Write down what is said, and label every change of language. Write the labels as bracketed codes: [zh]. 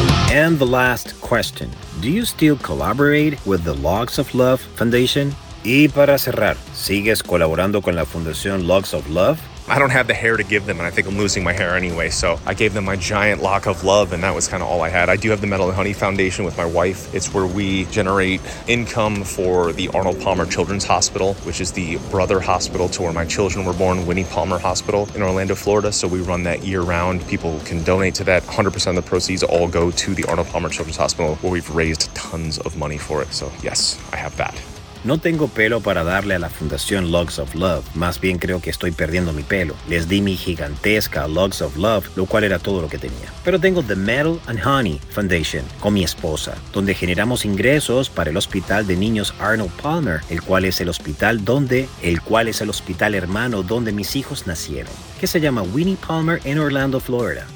[en] And the last question, do you still collaborate with the Logs of Love Foundation? [es] Y para cerrar, ¿sigues colaborando con la Fundación Logs of Love? [en] I don't have the hair to give them, and I think I'm losing my hair anyway, so I gave them my giant lock of love, and that was kind of all I had. I do have the Metal and Honey Foundation with my wife. It's where we generate income for the Arnold Palmer Children's Hospital, which is the brother hospital to where my children were born, Winnie Palmer Hospital in Orlando, Florida. So we run that year-round. People can donate to that. 100% of the proceeds all go to the Arnold Palmer Children's Hospital, where we've raised tons of money for it. So yes, I have that. [es] No tengo pelo para darle a la Fundación Logs of Love. Más bien creo que estoy perdiendo mi pelo. Les di mi gigantesca Logs of Love, lo cual era todo lo que tenía. Pero tengo The Metal and Honey Foundation con mi esposa, donde generamos ingresos para el Hospital de Niños Arnold Palmer, el cual es el hospital hermano donde mis hijos nacieron, que se llama Winnie Palmer en Orlando, Florida.